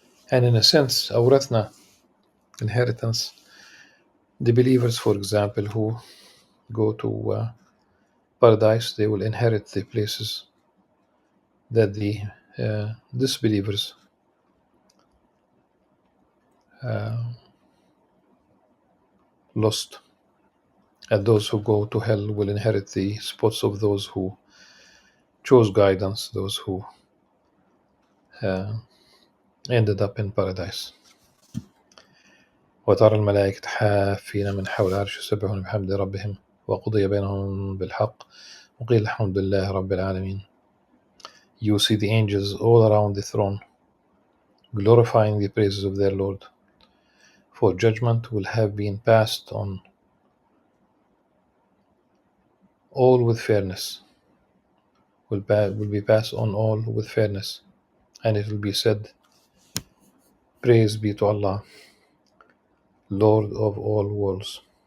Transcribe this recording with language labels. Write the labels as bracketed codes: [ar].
[en] And in a sense, awrathna, inheritance, the believers, for example, who go to paradise, they will inherit the places that the disbelievers lost. And those who go to hell will inherit the spots of those who chose guidance, those who ended up in paradise. [ar] وترى الملائكة حافين من حول العرش يسبحون بحمد ربهم وقضي بينهم بالحق وقيل الحمد لله رب العالمين. [en] You see the angels all around the throne glorifying the praises of their Lord, for judgment will have been passed on all with fairness, will be passed on all with fairness, and it will be said, praise be to Allah, Lord of all worlds.